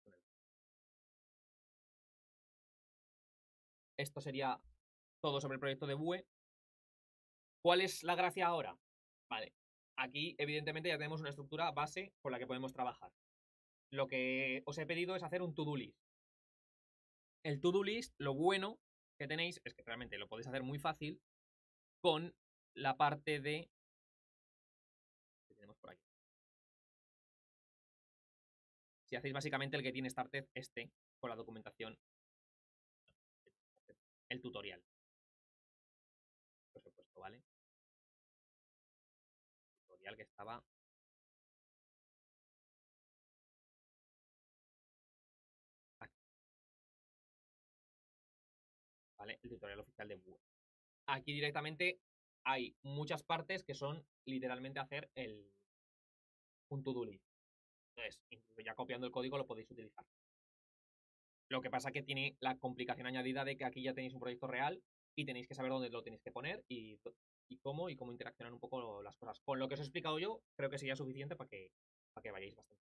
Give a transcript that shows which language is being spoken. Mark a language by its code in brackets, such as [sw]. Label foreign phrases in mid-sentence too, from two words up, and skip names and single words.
[es] Esto sería todo sobre el proyecto de Vue. ¿Cuál es la gracia ahora? Vale, aquí evidentemente ya tenemos una estructura base con la que podemos trabajar. Lo que os he pedido es hacer un [en] to-do list. [es] El [en] to-do list, [es] lo bueno que tenéis es que realmente lo podéis hacer muy fácil con la parte de... que tenemos por aquí. Si hacéis básicamente el que tiene Started con la documentación, el tutorial. Os he puesto, ¿vale? El tutorial que estaba... aquí, ¿vale? El tutorial oficial de Vue. Aquí directamente hay muchas partes que son literalmente hacer un [en] to-do list. [es] Entonces, incluso ya copiando el código lo podéis utilizar. Lo que pasa que tiene la complicación añadida de que aquí ya tenéis un proyecto real y tenéis que saber dónde lo tenéis que poner y cómo interaccionar un poco las cosas. Con lo que os he explicado yo, creo que sería suficiente para que vayáis bastante.